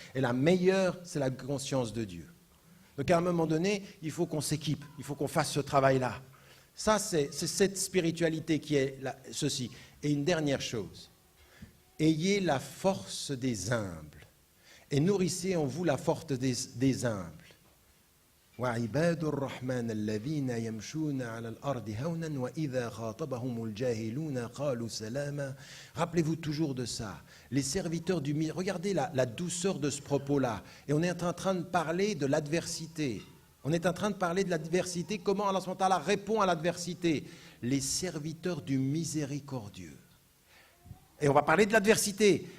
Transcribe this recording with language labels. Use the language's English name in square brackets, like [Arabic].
[French] Et la meilleure, c'est la conscience de Dieu. Donc à un moment donné, il faut qu'on s'équipe, il faut qu'on fasse ce travail-là. Ça, c'est cette spiritualité qui est ceci. Et une dernière chose, ayez la force des humbles et nourrissez en vous la force des humbles. [Arabic] وعباد الرحمن الذين يمشون على الأرض هونا وإذا خاطبهم الجاهلون قالوا سلاما. [French] Rappelez-vous toujours de ça. Les serviteurs du milieu, regardez la douceur de ce propos-là. Et on est en train de parler de l'adversité. On est en train de parler de l'adversité, comment Allah subhanahu wa ta'ala répond à l'adversité. Les serviteurs du miséricordieux. Et on va parler de l'adversité.